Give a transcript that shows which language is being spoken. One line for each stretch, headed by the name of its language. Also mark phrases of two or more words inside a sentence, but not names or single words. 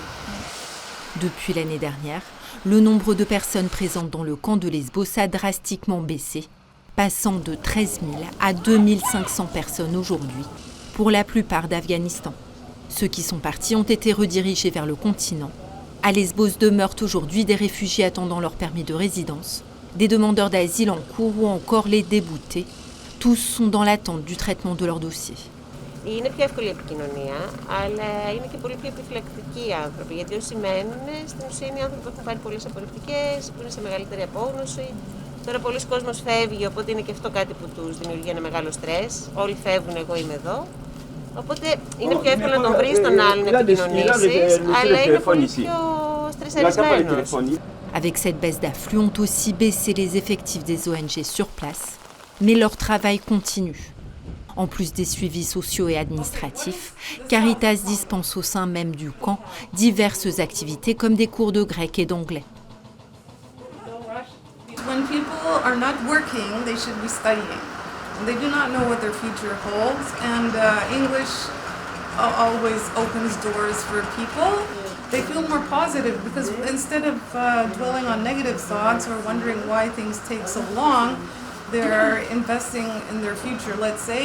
French: Depuis l'année dernière, le nombre de personnes présentes dans le camp de Lesbos a drastiquement baissé, passant de 13 000 à 2 500 personnes aujourd'hui, pour la plupart d'Afghanistan. Ceux qui sont partis ont été redirigés vers le continent. À Lesbos demeurent aujourd'hui des réfugiés attendant leur permis de résidence, des demandeurs d'asile en cours ou encore les déboutés. Tous sont dans l'attente du traitement de leur dossier.
Greek: Είναι πιο εύκολη η επικοινωνία, αλλά είναι και πολύ πιο επιφυλακτικοί οι άνθρωποι. Γιατί όσοι μένουν, στην ουσία είναι οι άνθρωποι που έχουν πάρει πολλές απορριπτικές, που είναι σε μεγαλύτερη απόγνωση. Τώρα πολλοί κόσμος φεύγει, οπότε είναι και αυτό κάτι που τους δημιουργεί ένα μεγάλο στρες. Όλοι φεύγουν, εγώ είμαι εδώ. Οπότε είναι πιο εύκολο να τον βρεις τον άλλον να επικοινωνήσεις, αλλά είναι πολύ πιο στρεσαρισμένος.
French: Avec cette baisse d'afflux ont aussi baissé les effectifs des ONG sur place, mais leur travail continue. En plus des suivis sociaux et administratifs, Caritas dispense au sein même du camp diverses activités comme des cours de grec et d'anglais.
English: When people are not working, they should be studying. They do not know what their future holds, and English always opens doors for people. They feel more positive because instead of dwelling on negative thoughts or wondering why things take so long, they're investing in their future, let's say.